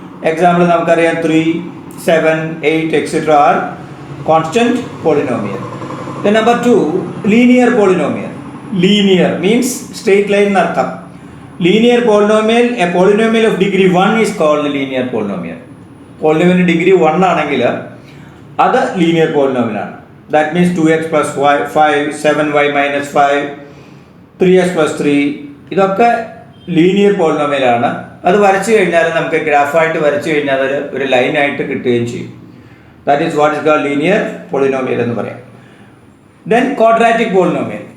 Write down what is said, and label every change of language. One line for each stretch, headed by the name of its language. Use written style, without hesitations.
English: example
Malayalam: നമുക്കറിയാം
English: 3, 7, 8 etcetera are constant polynomial. Then number 2 linear polynomial. Linear means straight line എന്നർത്ഥം. Linear polynomial, a polynomial of degree 1 is called linear polynomial.
Malayalam: പോളിനോമിയലിൻ്റെ degree 1 ആണെങ്കിൽ അത് linear പോളിനോമിയലാണ്.
English: That means 2x plus 5, 7y minus 5, 3x plus 3
Malayalam: ഇതൊക്കെ linear പോളിനോമിയലാണ്. അത് വരച്ചു കഴിഞ്ഞാൽ നമുക്ക് ഗ്രാഫായിട്ട് വരച്ചു കഴിഞ്ഞാൽ അത് ഒരു ലൈനായിട്ട് കിട്ടുകയും ചെയ്യും.
English: that is what is called linear polynomial
Malayalam: എന്ന് പറയാം.
English: Then quadratic polynomial.